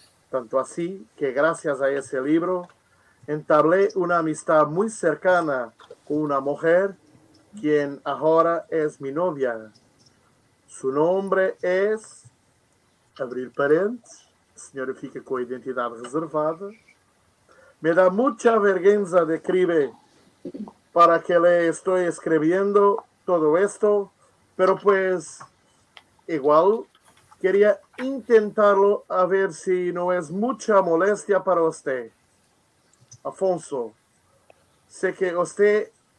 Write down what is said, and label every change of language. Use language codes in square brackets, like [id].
[es] Tanto así que gracias a ese libro entablé una amistad muy cercana con una mujer quien ahora es mi novia. Su nombre es... [pt] abrir parênteses, a senhora fica com a identidade reservada. [es] Me da mucha vergüenza de escribir para que le estoy escribiendo todo esto, pero pues igual quería intentarlo a ver si no es mucha molestia para usted. Afonso, sé que usted